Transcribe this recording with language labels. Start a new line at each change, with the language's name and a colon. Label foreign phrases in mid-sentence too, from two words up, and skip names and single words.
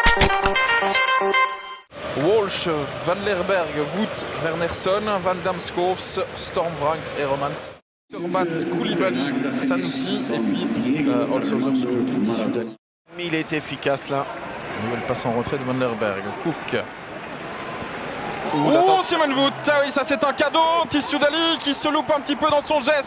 French: Walsh, Van Lerberg, Wout, Wernersson, Van Damskovs, Storm Vranckx et Romans. Torbat, Koulibaly, Sanoussi et puis Holshouser, Suzuki, Tissu Dali. Il a été efficace là. Nouvelle passe en retrait de Van Lerberg. Cook. Oh, Simon Wout. Ah oui, ça c'est un cadeau. Tissu Dali qui se loupe un petit peu dans son geste.